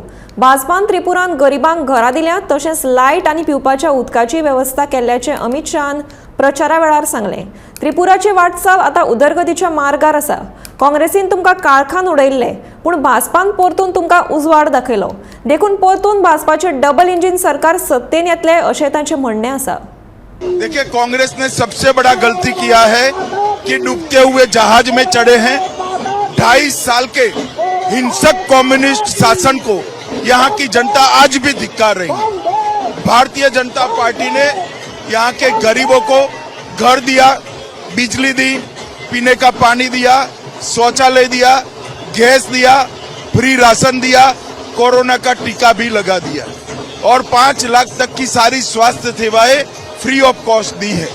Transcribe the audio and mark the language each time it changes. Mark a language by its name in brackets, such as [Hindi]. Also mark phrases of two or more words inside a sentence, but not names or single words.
[Konkani] भाजपान त्रिपुरान गरिबांक घरां दिल्या, तशेंच लायट आनी पिवपाच्या उदकाची वेवस्था केल्ल्याचें अमित शाहान प्रचारा वेळार सांगलें। त्रिपुराची वाटचाल आतां उदरगतीच्या मार्गार आसा। काँग्रेसीन तुमकां काळखान उडयल्ले, पूण भाजपान परतून तुमकां उजवाड दाखयलो। देखून परतून भाजपाचें डबल इंजिन सरकार सत्तेन येतलें अशें तांचें म्हणणें आसा। [Hindi] देखिए, कांग्रेस ने सबसे बड़ा गलती किया है कि डूबते हुए जहाज में चढ़े हैं। 2.5 साल के हिंसक कम्युनिस्ट शासन को यहाँ की जनता आज भी धिक्कार रही है। भारतीय जनता पार्टी ने यहाँ के गरीबों को घर दिया, बिजली दी, पीने का पानी दिया, शौचालय दिया, गैस दिया, फ्री राशन दिया, कोरोना का टीका भी लगा दिया और 5 लाख तक की सारी स्वास्थ्य सेवाएं [English] free of cost [Hindi] दी है।